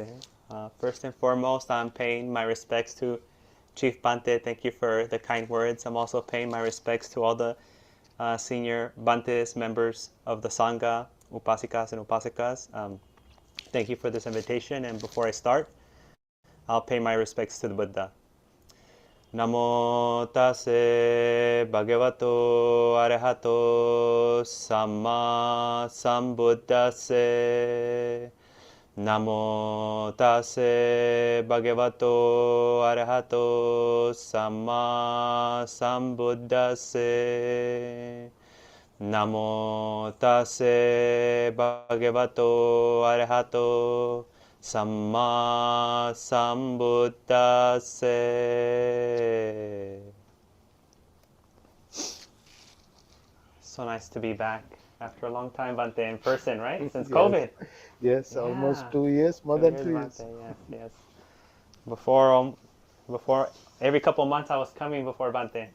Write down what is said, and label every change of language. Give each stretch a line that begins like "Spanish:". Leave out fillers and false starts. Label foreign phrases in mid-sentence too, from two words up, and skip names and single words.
English: First and foremost, I'm paying my respects to Chief Bante. Thank you for the kind words. I'm also paying my respects to all the senior Bantes, members of the Sangha, Upasikas and Upasikas. Thank you for this invitation. And before I start, I'll pay my respects to the Buddha.
Pali: Namo tase bhagavato arahato samma sambuddhase. Namo tase bhagavato arahato samma sambuddhase. Namo tase bhagavato arahato samma sambuddhase.
English: So nice to be back after a long time, Bante, in person, right? Since Yes. COVID. Yes, Yeah. almost 2 years, more than 2 years. Bante, yes. Before every couple months I was coming before Bante.